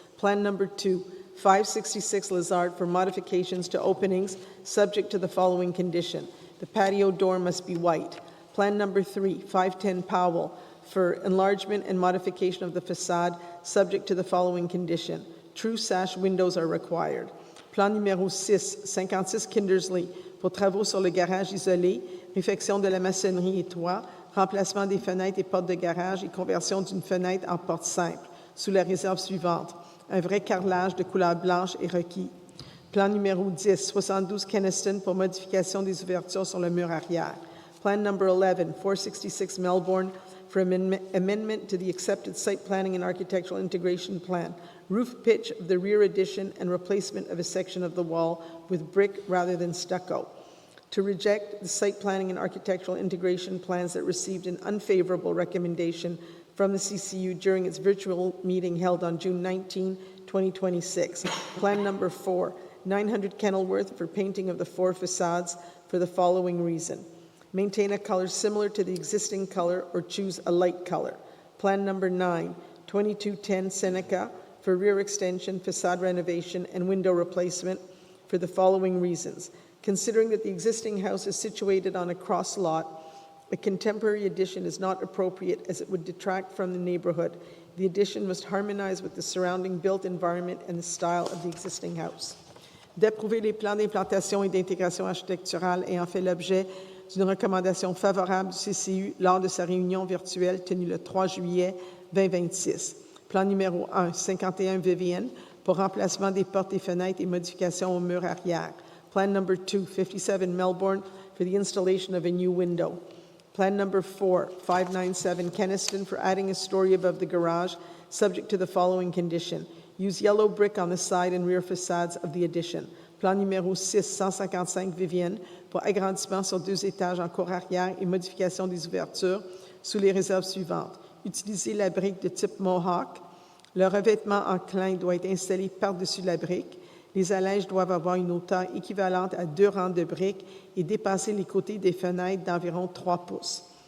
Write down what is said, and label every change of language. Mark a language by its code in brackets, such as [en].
[en] Plan number 2, 566 Lazard, for modifications to openings subject to the following condition. The patio door must be white. Plan number 3, 510 Powell, for enlargement and modification of the facade subject to the following condition. True sash windows are required. [fr] Plan numéro 6, 56 Kindersley, pour travaux sur le garage isolé, réfection de la maçonnerie et toit, remplacement des fenêtres et portes de garage et conversion d'une fenêtre en porte simple, sous la réserve suivante. Un vrai carrelage de couleur blanche est requis. Plan numéro 10, 72 Kenniston, pour modification des ouvertures sur le mur arrière. [en] Plan number 11, 466 Melbourne, for amendment to the accepted site planning and architectural integration plan. Roof pitch of the rear addition and replacement of a section of the wall with brick rather than stucco. To reject the site planning and architectural integration plans that received an unfavorable recommendation from the CCU during its virtual meeting held on June 19, 2026. Plan number 4, 900 Kenilworth, for painting of the 4 facades for the following reason. Maintain a color similar to the existing color or choose a light color. Plan number 9, 2210 Seneca, for rear extension, facade renovation, and window replacement for the following reasons. Considering that the existing house is situated on a cross lot, a contemporary addition is not appropriate as it would detract from the neighborhood. The addition must harmonize with the surrounding built environment and the style of the existing house. [fr] D'approuver les plans d'implantation et d'intégration architecturale ayant fait l'objet d'une recommandation favorable du CCU lors de sa réunion virtuelle tenue le 3 juillet 2026. Plan numéro 1, 51 Vivienne, pour remplacement des portes et fenêtres et modification au mur arrière. [en] Plan number 2, 57 Melbourne, for the installation of a new window. Plan number 4, 597 Kenniston, for adding a story above the garage, subject to the following condition. Use yellow brick on the side and rear facades of the addition. [fr] Plan numéro 6, 155 Vivienne, pour agrandissement sur 2 étages en cour arrière et modification des ouvertures sous les réserves suivantes. Utiliser la brique de type Mohawk. Le revêtement en clin doit être installé par-dessus la brique. Les allèges doivent avoir une hauteur équivalente à 2 rangs de briques et dépasser les côtés des fenêtres d'environ 3 pouces.